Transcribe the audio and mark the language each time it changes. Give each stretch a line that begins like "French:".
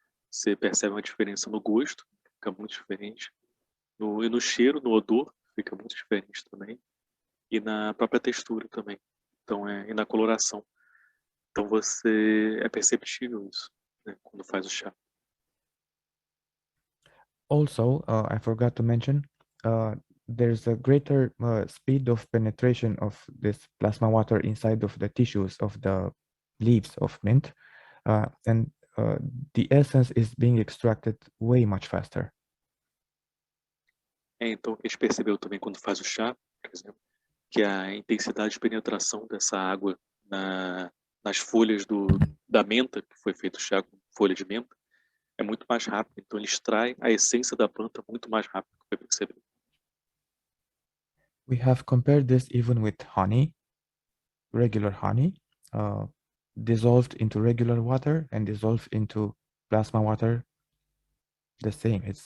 Portuguese: Você percebe uma diferença no gosto, fica muito diferente. E no cheiro, no odor, fica muito diferente também. E na própria textura também. Então, e na coloração. Então, é perceptível isso, né, quando faz o chá.
English: Also, I forgot to mention, there's a greater speed of penetration of this plasma water inside of the tissues of the leaves of mint, and the essence is being extracted way much faster.
Portuguese: Então, a gente percebeu também quando faz o chá, por exemplo, que a intensidade de penetração dessa água nas folhas da menta, que foi feito o chá com folha de menta, é muito mais rápido. Então, ele extrai a essência da planta muito mais rápido, que foi percebido.
English: We have compared this even with honey, regular honey, dissolved into regular water and dissolved into plasma water. The same.